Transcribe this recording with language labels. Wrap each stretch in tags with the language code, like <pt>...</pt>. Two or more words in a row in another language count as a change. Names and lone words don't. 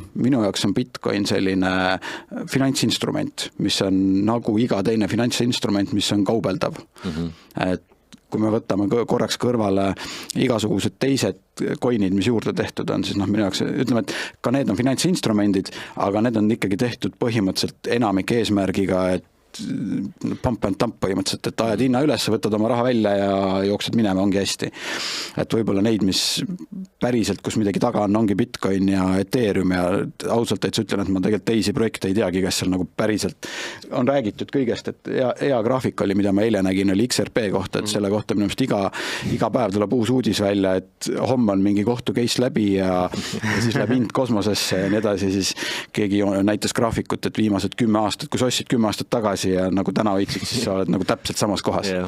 <et>Minu jaoks on Bitcoin selline finantsinstrument, mis on nagu iga teine finantsinstrument, mis on kaubeldav. Et kui me võtame korraks kõrvale igasugused teised coin'id, mis juurde tehtud on, siis minu jaoks ütleme, et ka need on finantsinstrumendid, aga need on ikkagi tehtud põhimõtteliselt enamik eesmärgiga, et</et> <en>pump and dump</en> <et>põhimõtteliselt, et ajad hinna üles, võtad oma raha välja ja jooksed minema, ongi hästi. Et võib-olla neid, mis päriselt, kus midagi taga on, ongi Bitcoin ja Ethereum ja ausalt täitsa ütlen, et ma tegelikult teisi projekte ei teagi, kes seal nagu päriselt on räägitud kõigest, et hea graafik oli, mida ma eile nägin, oli XRP kohta, et selle kohta minu meelest iga päev tuleb uus uudis välja, et homme on mingi kohtu case läbi ja siis läheb hind kosmosesse ja nii edasi, siis keegi näitas graafikut, et viimased 10 aastat, kui sa ostsid 10 aastat tagasi ja nagu täna hoidsid, siis sa oled nagu täpselt samas kohas.</et>